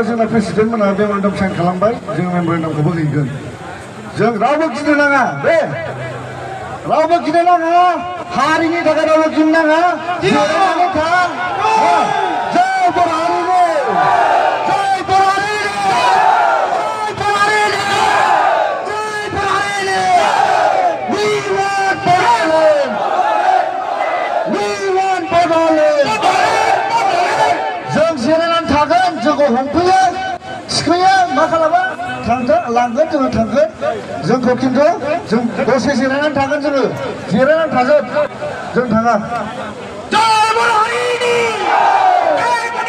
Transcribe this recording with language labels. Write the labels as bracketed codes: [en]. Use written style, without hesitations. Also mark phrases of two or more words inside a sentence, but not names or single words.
[brx] जोंना प्रेसिडेन्ट मोनहा मेम'रेन्डाम साइन खालामबाय जों मेम'रेन्डामखौबो हैगोन जों रावबो गिनो नाङा दे रावबो गिनो नाङा हारिनि थाखाय रावबो गिनो नाङा जिरायनानै थां जय बर' हारिनि जय बर' हारिनि जय बर' हारिनि जय बर' हारिनि [en] we want Bodoland we want Bodoland [brx] जों जिरायनानै थागोन जोंखौ हमफैयो सिखाया मा खालामा थांगोन लांगोन जोङो थांगोन जोंखौ खिन्थु जों दसे जिरायनानै थागोन जोङो जिरायनानै थागोन जों थाङा जय बर' हारिनि जय